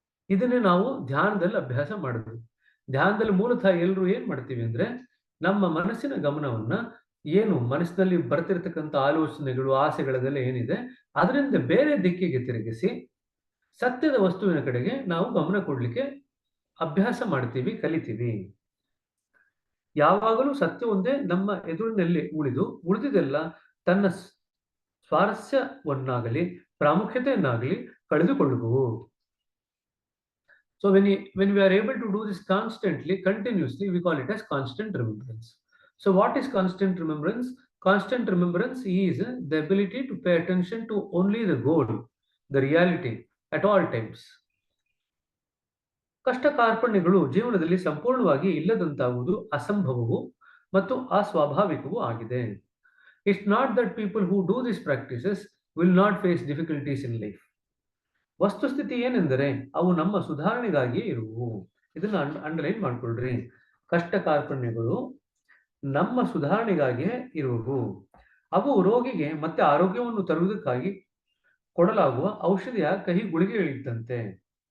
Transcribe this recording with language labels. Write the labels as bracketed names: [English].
[Kannada] ಇದನ್ನೇ ನಾವು ಧ್ಯಾನದಲ್ಲಿ ಅಭ್ಯಾಸ ಮಾಡಿದ್ವಿ. ಧ್ಯಾನದಲ್ಲಿ ಮೂಲತಃ ಎಲ್ಲರೂ ಏನ್ ಮಾಡ್ತೀವಿ ಅಂದ್ರೆ, ನಮ್ಮ ಮನಸ್ಸಿನ ಗಮನವನ್ನ ಏನು ಮನಸ್ಸಿನಲ್ಲಿ ಬರ್ತಿರ್ತಕ್ಕಂಥ ಆಲೋಚನೆಗಳು, ಆಸೆಗಳದೆಲ್ಲ ಏನಿದೆ, ಅದರಿಂದ ಬೇರೆ ದಿಕ್ಕಿಗೆ ತಿರುಗಿಸಿ ಸತ್ಯದ ವಸ್ತುವಿನ ಕಡೆಗೆ ನಾವು ಗಮನ ಕೊಡ್ಲಿಕ್ಕೆ ಅಭ್ಯಾಸ ಮಾಡ್ತೀವಿ, ಕಲಿತೀವಿ. ಯಾವಾಗಲೂ ಸತ್ಯ ಒಂದೇ ನಮ್ಮ ಎದುರಿನಲ್ಲಿ ಉಳಿದಿದೆಲ್ಲ ತನ್ನ ಸ್ವಾರಸ್ಯವನ್ನಾಗಲಿ ಪ್ರಾಮುಖ್ಯತೆಯನ್ನಾಗಲಿ ಕಳೆದುಕೊಳ್ಳುವುದು. [English] So when we are able to do this constantly, continuously, we call it as constant remembrance. So what is constant remembrance? Constant remembrance is the ability to pay attention to only the goal, the reality at all times. [Kannada] ಕಷ್ಟ ಕಾರ್ಪಣ್ಯಗಳು ಜೀವನದಲ್ಲಿ ಸಂಪೂರ್ಣವಾಗಿ ಇಲ್ಲದಂತಾಗುವುದು ಅಸಂಭವವು ಮತ್ತು ಅಸ್ವಾಭಾವಿಕವೂ ಆಗಿದೆ. [English] It's not that people who do these practices will not face difficulties in life. [Kannada] ವಸ್ತುಸ್ಥಿತಿ ಏನೆಂದರೆ ಅವು ನಮ್ಮ ಸುಧಾರಣೆಗಾಗಿ ಇರುವು. ಇದನ್ನ ಅಂಡರ್ಲೈನ್ ಮಾಡ್ಕೊಳ್ರಿ. ಕಷ್ಟ ಕಾರ್ಪಣ್ಯಗಳು ನಮ್ಮ ಸುಧಾರಣೆಗಾಗಿಯೇ ಇರುವು. ಅವು ರೋಗಿಗೆ ಮತ್ತೆ ಆರೋಗ್ಯವನ್ನು ತರುವುದಕ್ಕಾಗಿ ಕೊಡಲಾಗುವ ಔಷಧಿಯ ಕಹಿ ಗುಳಿಗೆಗಳಿದ್ದಂತೆ.